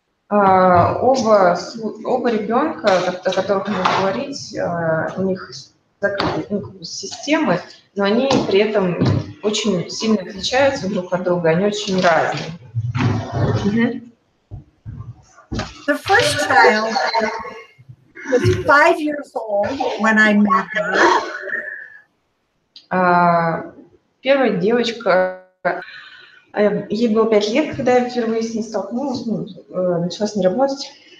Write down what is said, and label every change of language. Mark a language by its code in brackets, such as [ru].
[ru] Оба ребенка, о которых мы будем говорить, у них закрытые системы, но они при этом очень сильно отличаются друг от друга, они очень разные. [en] The first child was 5 years old when I met her. [ru] Первая девочка, ей было 5 лет, когда я впервые с ней столкнулась, начала с ней работать.